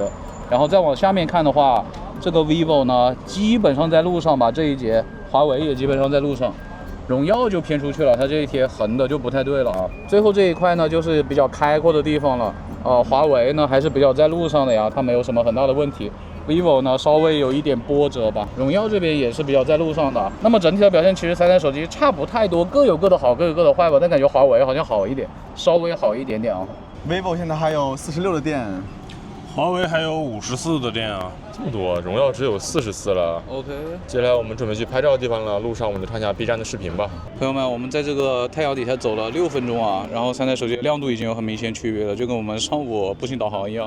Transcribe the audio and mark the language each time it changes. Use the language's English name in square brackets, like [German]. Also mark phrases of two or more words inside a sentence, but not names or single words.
[Chinese] 然後再往下面看的話，這個 vivo 呢基本上在路上吧，這一節華為也基本上在路上，榮耀就偏出去了，它這一貼橫的就不太對了啊。最後這一塊呢就是比較開闊的地方了，華為呢還是比較在路上的呀，它沒有什麼很大的問題。vivo 呢稍微有一點波折吧，榮耀這邊也是比較在路上的。那麼整體的表現其實3台手機差不太多，各有各的好，各有各的壞吧，但感覺華為好像好一點，稍微好一點點啊。 vivo 現在還有46的電。華為還有54的電啊，這麼多，榮耀只有44了。 OK，接下來我們準備去拍照的地方了，路上我們就看一下 B 站的視頻吧。朋友們，我們在這個太陽底下走了6分鐘啊，然後3台手機亮度已經有很明顯區別了，就跟我們上午步行導航一樣。